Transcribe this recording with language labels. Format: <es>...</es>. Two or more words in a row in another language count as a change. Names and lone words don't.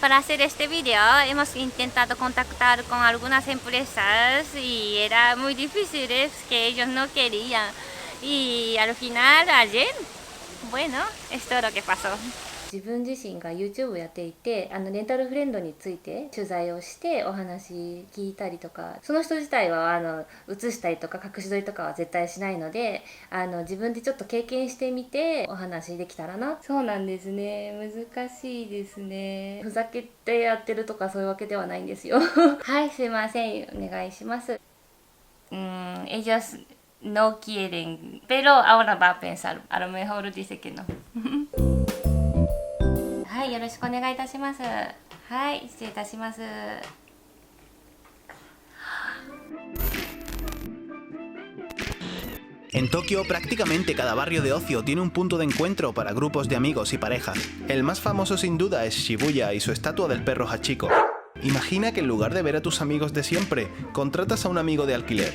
<es>para hacer este video hemos intentado contactar con algunas empresas y era muy difícil, es que ellos no querían. Y al final, ayer, bueno, esto es lo que pasó.</es> <ja>自分自身が YouTube をやっていてレンタルフレンドについて取材をしてお話聞いたりとか、その人自体は映したりとか隠し撮りとかは絶対しないので自分でちょっと経験してみてお話できたらな。そうなんですね、難しいですね。ふざけてやってるとかそういうわけではないんですよはい、すいません、お願いします。</ja> <es>ellos no quieren, pero ahora va a pensar, a lo mejor dice que no</es> <ja>はい、よろしくお願いいたします。はい、失礼いたします。</ja> <es>En Tokio, prácticamente cada barrio de ocio tiene un punto de encuentro para grupos de amigos y parejas. El más famoso sin duda es Shibuya y su estatua del perro Hachiko. Imagina que en lugar de ver a tus amigos de siempre, contratas a un amigo de alquiler.</es>